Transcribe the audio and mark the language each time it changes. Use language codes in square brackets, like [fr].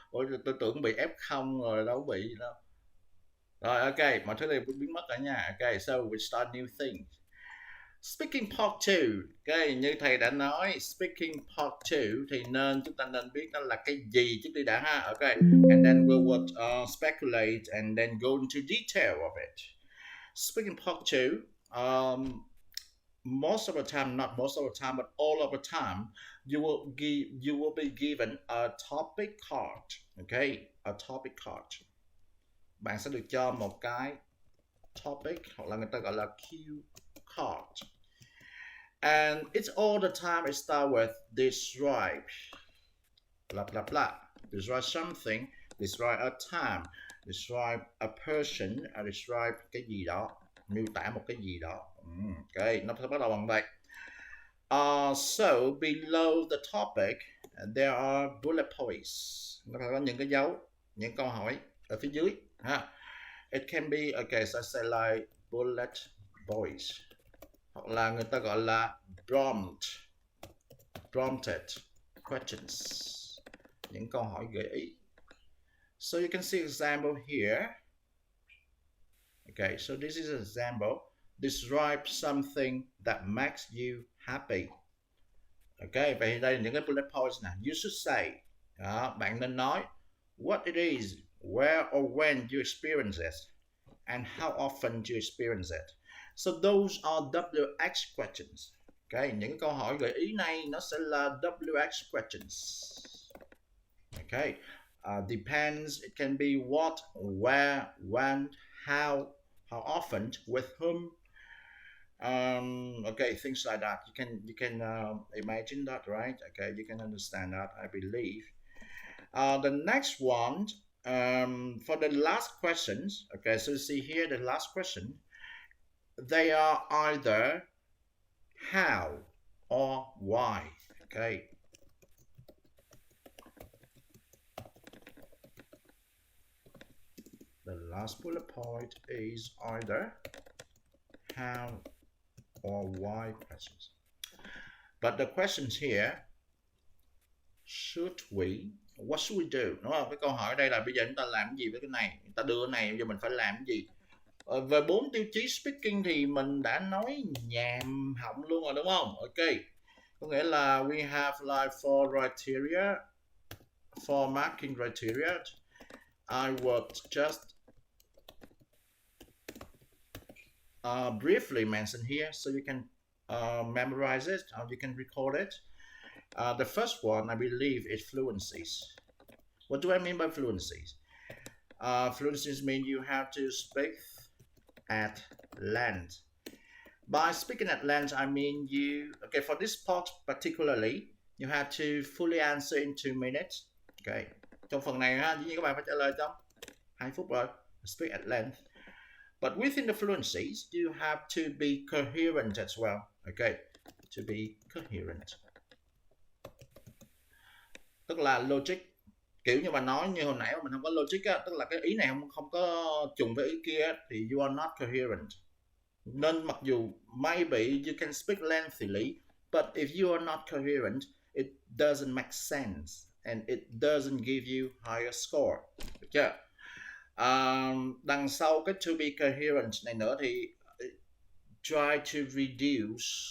[vi] Ôi tôi tưởng bị F0 rồi, đâu bị gì đâu. Rồi ok, mọi thứ đều biến mất rồi nha. [en] Ok, so we start new thing. Speaking part 2. [vi] Ok, như thầy đã nói, speaking part 2 thì chúng ta nên biết đó là cái gì trước đi đã ha. [en] Ok, and then we will speculate and then go into detail of it. Speaking part 2, most of the time, not most of the time, but all of the time, you will be given a topic card. Okay, a topic card. [vi] Bạn sẽ được cho một cái topic, hoặc là người ta gọi là cue card. [en] And it's all the time it starts with describe, blah blah blah. Describe something, describe a time, describe a person, describe [vi] cái gì đó, miêu tả một cái gì đó. Ok, nó sẽ bắt đầu bằng vậy. [en] So below the topic there are bullet points. [vi] Nó có những cái dấu, những câu hỏi ở phía dưới ha. [en] It can be okay, so I say like bullet points, [vi] hoặc là người ta gọi là [en] prompted questions, [vi] những câu hỏi gợi ý. [en] So you can see example here. Okay, so this is an example. Describe something that makes you happy. [vi] Okay, vậy đây là những cái bullet points nè. [en] You should say, [vi] bạn nên nói [en] what it is, where or when you experience it, and how often you experience it. So those are WH questions. [vi] Okay, những câu hỏi gợi ý này nó sẽ là WH questions. [en] Okay, depends, it can be what, where, when, how often, with whom. Okay, things like that. You can imagine that, right? Okay, you can understand that, I believe. The next one, for the last questions. Okay, so see here the last question. They are either how or why. Okay. The last bullet point is either how or why questions. But the questions here, should we, what should we do? [vi] Đúng không? Cái câu hỏi đây là bây giờ chúng ta làm gì với cái này? Chúng ta đưa cái này, bây giờ mình phải làm cái gì? Về 4 tiêu chí speaking thì mình đã nói nhàm họng luôn rồi đúng không? [en] Ok. [vi] Có nghĩa là [en] we have like 4 criteria, 4 marking criteria. I would just briefly mention here so you can memorize it or you can record it. The first one, I believe, is fluencies. What do I mean by fluencies? Fluencies mean you have to speak at length. By speaking at length, I mean you, okay, for this part particularly, you have to fully answer in 2 minutes. Okay. [vi] Trong phần này ha, các bạn phải trả lời trong 2 phút rồi. [en] Speak at length. But within the fluencies, you have to be coherent as well. Okay. To be coherent. [vi] Tức là logic. Kiểu như mà nói như hồi nãy mà mình không có logic á, tức là cái ý này không có trùng với ý kia thì [en] you are not coherent. [vi] Nên mặc dù [en] maybe you can speak lengthily, but if you are not coherent, it doesn't make sense and it doesn't give you higher score. [vi] Được chưa? Đằng sau cái to be coherent này nữa thì [en] try to reduce.